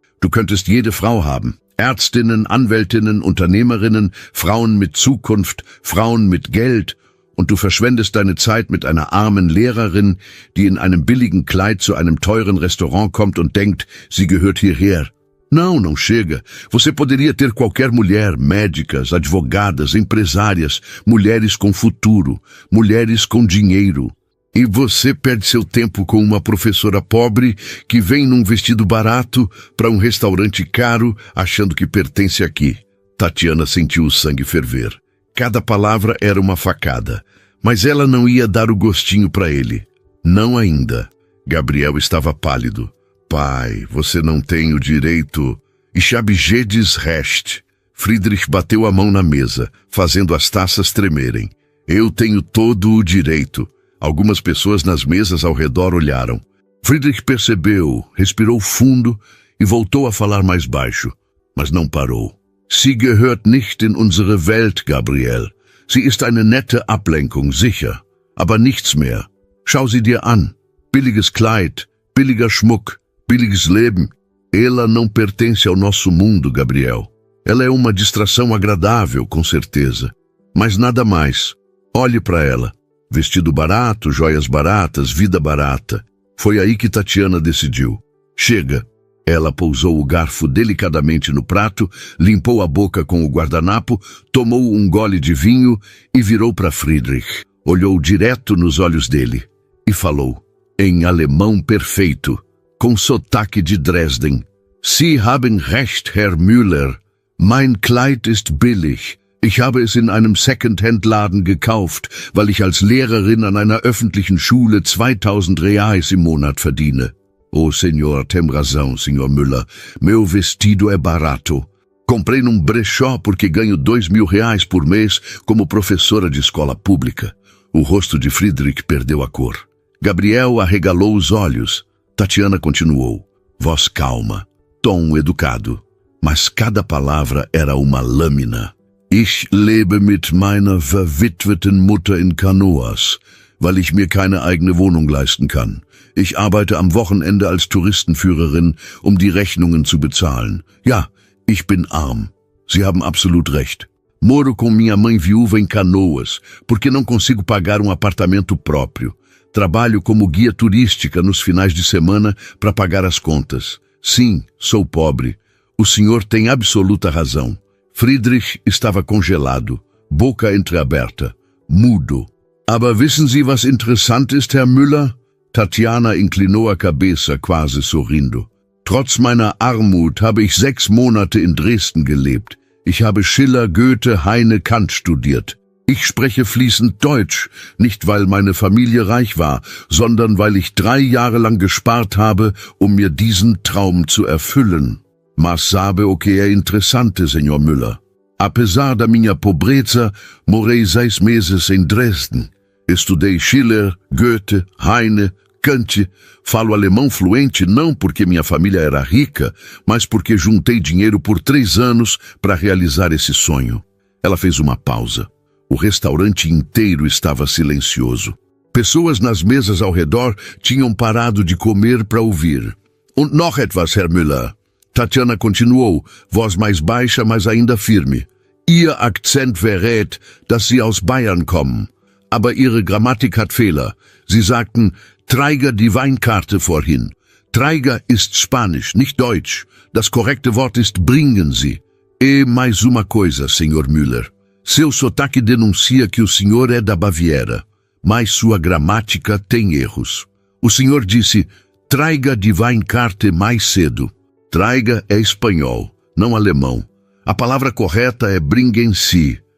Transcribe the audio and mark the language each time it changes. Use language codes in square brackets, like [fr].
[de] Du könntest jede Frau haben. Ärztinnen, Anwältinnen, Unternehmerinnen, Frauen mit Zukunft, Frauen mit Geld. Und du verschwendest deine Zeit mit einer armen Lehrerin, die in einem billigen Kleid zu einem teuren Restaurant kommt und denkt, sie gehört hierher. [pt] Não, não chega. Você poderia ter qualquer mulher, médicas, advogadas, empresárias, mulheres com futuro, mulheres com dinheiro. E você perde seu tempo com uma professora pobre que vem num vestido barato para um restaurante caro achando que pertence aqui. Tatiana sentiu o sangue ferver. Cada palavra era uma facada, mas ela não ia dar o gostinho para ele. Não ainda. Gabriel estava pálido. Pai, você não tem o direito. [de] Ich habe jedes Recht. [pt] Friedrich bateu a mão na mesa, fazendo as taças tremerem. Eu tenho todo o direito. Algumas pessoas nas mesas ao redor olharam. Friedrich percebeu, respirou fundo e voltou a falar mais baixo, mas não parou. [de] Sie gehört nicht in unsere Welt, Gabriel. Sie ist eine nette Ablenkung, sicher, aber nichts mehr. Schau sie dir an. Billiges Kleid, billiger Schmuck, billiges Leben. [pt] Ela não pertence ao nosso mundo, Gabriel. Ela é uma distração agradável, com certeza, mas nada mais. Olhe para ela. Vestido barato, joias baratas, vida barata. Foi aí que Tatiana decidiu. Chega. Ela pousou o garfo delicadamente no prato, limpou a boca com o guardanapo, tomou um gole de vinho e virou para Friedrich. Olhou direto nos olhos dele e falou, em alemão perfeito, com sotaque de Dresden. [de] Sie haben recht, Herr Müller. Mein Kleid ist billig. Ich habe es in einem Second-Hand-Laden gekauft, weil ich als Lehrerin an einer öffentlichen Schule 2000 Reais im Monat verdiene. [pt] Oh, senhor, tem razão, senhor Müller. Meu vestido é barato. Comprei num brechó porque ganho 2.000 reais por mês como professora de escola pública. O rosto de Friedrich perdeu a cor. Gabriel arregalou os olhos. Tatiana continuou. Voz calma, tom educado. Mas cada palavra era uma lâmina. [de] Ich lebe mit meiner verwitweten Mutter in Canoas, weil ich mir keine eigene Wohnung leisten kann. Ich arbeite am Wochenende als Touristenführerin, um die Rechnungen zu bezahlen. Ja, ich bin arm. Sie haben absolut recht. [pt] Moro com minha mãe viúva em Canoas, porque não consigo pagar um apartamento próprio. Trabalho como guia turística nos finais de semana para pagar as contas. Sim, sou pobre. O senhor tem absoluta razão. Friedrich estava congelado, boca entreaberta, mudo. [de] Aber wissen Sie, was interessant ist, Herr Müller? [pt] Tatiana inclinou a cabeça, quase sorrindo. [de] Trotz meiner Armut habe ich 6 Monate in Dresden gelebt. Ich habe Schiller, Goethe, Heine, Kant studiert. Ich spreche fließend Deutsch, nicht weil meine Familie reich war, sondern weil ich 3 Jahre lang gespart habe, um mir diesen Traum zu erfüllen. [pt] Mas sabe o que é interessante, Sr. Müller? Apesar da minha pobreza, morei 6 meses em Dresden. Estudei Schiller, Goethe, Heine, Kant. Falo alemão fluente não porque minha família era rica, mas porque juntei dinheiro por 3 anos para realizar esse sonho. Ela fez uma pausa. O restaurante inteiro estava silencioso. Pessoas nas mesas ao redor tinham parado de comer para ouvir. [de] Und noch etwas, Herr Müller. [pt] Tatiana continuou, voz mais baixa, mas ainda firme. [de] Ihr Akzent verrät, dass Sie aus Bayern kommen. Aber Ihre Grammatik hat Fehler. Sie sagten, Träger die Weinkarte vorhin. Träger ist Spanisch, nicht Deutsch. Das korrekte Wort ist bringen Sie. [pt] E mais uma coisa, Sr. Müller. Seu sotaque denuncia que o senhor é da Baviera, mas sua gramática tem erros. O senhor disse, [de] Träger die Weinkarte [pt] mais cedo. Traiga é espanhol, não alemão. A palavra correta é [de] bringen Sie.